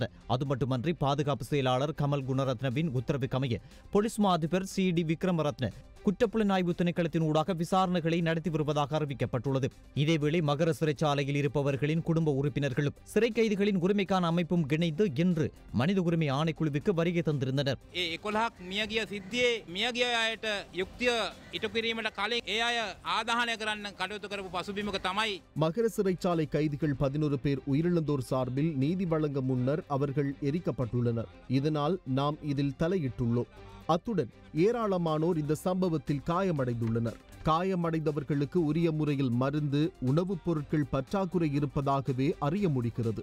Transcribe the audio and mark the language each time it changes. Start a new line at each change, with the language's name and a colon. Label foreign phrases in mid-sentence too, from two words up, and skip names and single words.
Tamil: அது மட்டுமன்றி பாதுகாப்பு செயலாளர் கமல் குணரத்னவின் உத்தரவுக்கமைய போலீஸ் மா அதிபர் CD விக்ரமரத்ன குற்றப்புலனாய்வு திணைக்களத்தின் ஊடாக விசாரணைகளை நடத்தி வருவதாக அறிவிக்கப்பட்டுள்ளது. இதேவேளை மகர சிறைச்சாலையில் இருப்பவர்களின் குடும்ப உறுப்பினர்களும் சிறை கைதிகளின் உரிமைக்கான அமைப்பும் இணைந்து இன்று மனித உரிமை ஆணைக்குழுவுக்கு வருகை தந்திருந்தனர்.
Sinhala: 11ක් මියගිය සිද්ධියේ මියගිය අයට යුක්තිය ඉටු කිරීමට කලින් ඒ අය ආදාහනය කරන්න කටයුතු කරපු පසුබිමක තමයි
Tamil: மகர சிறைச்சாலை கைதிகள் 11 பேர் உயிரிழந்தோர் சார்பில் நீதி வழங்க முன்னர் அவர்கள் எரிக்கப்பட்டுள்ளனர். இதனால் நாம் இதில் தலையிட்டுள்ளோம். அத்துடன் ஏராளமானோர் இந்த சம்பவத்தில் காயமடைந்துள்ளனர். காயமடைந்தவர்களுக்கு உரிய முறையில் மருந்து, உணவுப் பொருட்கள் பற்றாக்குறை இருப்பதாகவே அறிய முடிகிறது.